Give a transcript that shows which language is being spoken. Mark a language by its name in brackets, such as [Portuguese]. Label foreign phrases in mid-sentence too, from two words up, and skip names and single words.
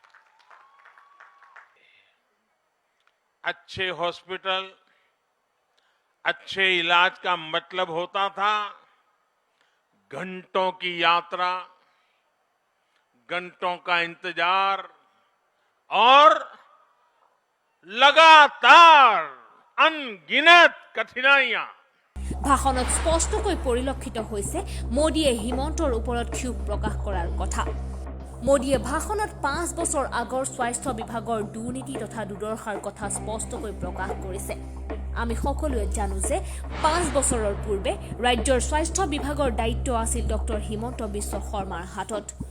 [Hindi] अच्छे हॉस्पिटल, अच्छे इलाज का मतलब होता था घंटों की यात्रा, घंटों का इंतजार और लगातार अनगिनत कठिनाइयां। [Assamese] भाषणत स्पष्टকৈ পৰিলক্ষিত হৈছে মোদীয়ে হিমন্তৰ ওপৰত ক্ষোভ প্ৰকাশ কৰাৰ কথা। মোদীয়ে ভাষণত 5 বছৰ আগৰ স্বাস্থ্য বিভাগৰ দুৰ্নীতি তথা দুৰ্দশাৰ কথা স্পষ্টকৈ প্ৰকাশ কৰিছে। আমি সকলোৱে জানো যে 5 বছৰৰ পূৰ্বে ৰাজ্যৰ স্বাস্থ্য বিভাগৰ দায়িত্ব আছিল ডক্টৰ হিমন্ত বিশ্ব শৰ্মাৰ হাতত।